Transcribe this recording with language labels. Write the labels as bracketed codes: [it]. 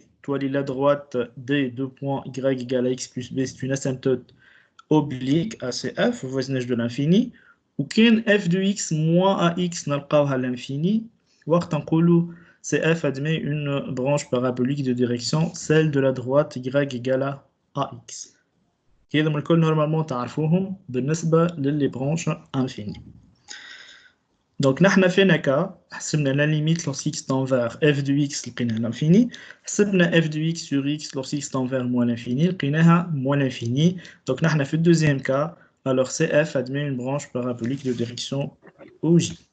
[fr] toi, la droite D, 2 points, Y égale à X plus B, c'est une asymptote oblique à CF, voisinage de l'infini, ou qu'un f de X moins AX [ar] نلقاوها [fr] à l'infini, [ar] وقت نقولوا [fr] CF admet une branche parabolique de direction, celle de la droite Y égale à AX. [ar] كده من الكل [fr] normalement [ar] تعرفوهم بالنسبة للي [fr] branches infinies. Donc, nous avons fait un cas, la limite lorsque x tend vers f de x, لقينا l'infini. [ar] حسبنا [fr] f de x sur x lorsque x tend vers moins l'infini, [ar] لقيناها [fr] moins l'infini. Donc, nous avons fait le deuxième cas. Alors, CF admet une branche parabolique de direction OJ.